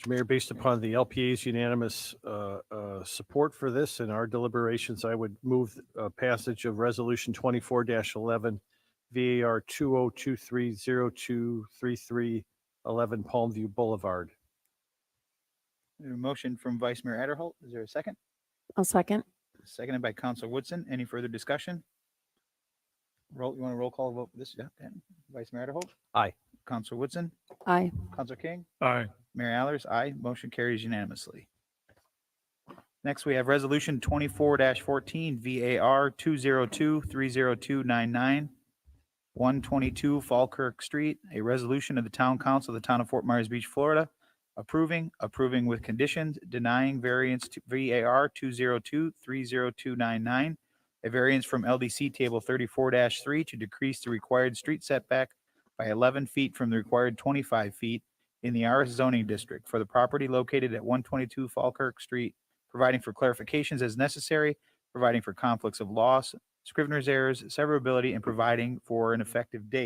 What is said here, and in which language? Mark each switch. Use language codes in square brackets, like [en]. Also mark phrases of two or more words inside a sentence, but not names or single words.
[en] Mayor, based upon the LPA's unanimous support for this and our deliberations, I would move passage of Resolution 24-11 VAR 2023023311 Palmview Boulevard. A motion from Vice Mayor Adderholt. Is there a second? I'll second. Seconded by Councilor Woodson. Any further discussion? You want a roll call vote for this? Yeah. Dan. Vice Mayor Adderholt? Aye. Councilor Woodson? Aye. Councilor King? Aye. Mayor Allers? Aye. Motion carries unanimously. Next, we have Resolution 24-14 VAR 202-30299 122 Falkirk Street, a resolution of the Town Council of the Town of Fort Myers Beach, Florida, approving with conditions, denying variance to VAR 202-30299, a variance from LDC Table 34-3 to decrease the required street setback by 11 feet from the required 25 feet in the RS zoning district for the property located at 122 Falkirk Street, providing for clarifications as necessary, providing for conflicts of laws, scrivener's errors, severability, and providing for an effective date.